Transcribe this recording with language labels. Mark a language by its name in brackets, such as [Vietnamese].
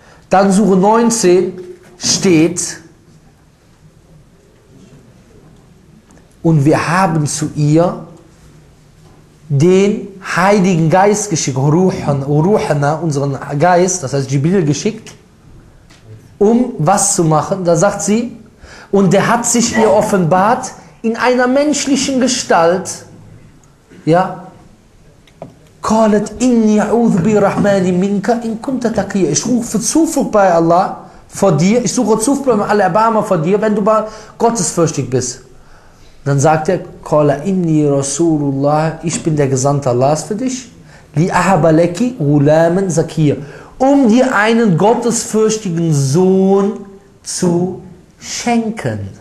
[German] Dann Sure 19 steht, und wir haben zu ihr den Heiligen Geist geschickt, Ruhana, unseren Geist, das heißt Jibril, geschickt, um was zu machen? Da sagt sie, und der hat sich ihr offenbart in einer menschlichen Gestalt. Ja, [Arabic] قالت إني أعوذ برحمن منك إن كنت تقيا. [German] Ich rufe Zuflucht bei Allah vor dir. Ich suche Zuflucht bei Allah, Erbarmer vor dir, wenn du bei Gottesfürchtig bist. Dann sagt er, [Arabic] قَالَ إِنِّي رَسُولُ اللَّهِ, [German] ich bin der Gesandte Allahs für dich, [Arabic] لِأَحَبَ لَكِ غُلَامًا زَكِيًا, [German] um dir einen gottesfürchtigen Sohn zu schenken.